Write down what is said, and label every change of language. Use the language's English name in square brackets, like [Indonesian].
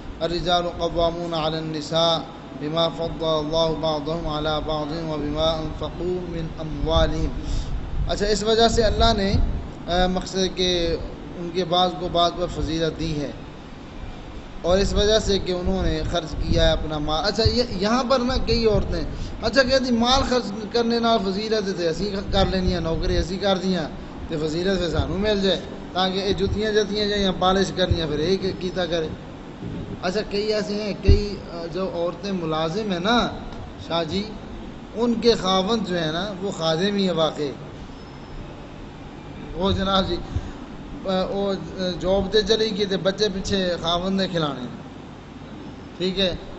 [Arabic] الرجال قوامون علی النساء بما فضل اللہ بعضهم علی بعض وبما انفقوا من اموالهم. [Urdu] اچھا, اس وجہ سے اللہ نے مقصد کہ ان کے بعض کو بعض پر فضیلت دی ہے, اور اس وجہ سے کہ انہوں نے خرچ کیا ہے اپنا مال. [Punjabi] اچھا یہاں پر نا کئی عورتیں اچھا کہتی مال خرچ کرنے نال فضیلت تے اسی کر لینی, نوکری اسی کر دیاں تے فضیلت پھر سانوں مل جائے, تاکہ یہ جتیاں جائیں پالش کرنیاں پھر یہ کیتا کرے. [Urdu] اچھا کئی ایسے ہیں, کئی جو عورتیں ملازم ہیں نا شاہ جی, ان کے خاوند جو ہے نا وہ خادم ہی ہے واقعی. [Punjabi] وہ جناب جی وہ جاب تے چلی گئی تے بچے پیچھے خاوند نے کھلانے, ٹھیک ہے.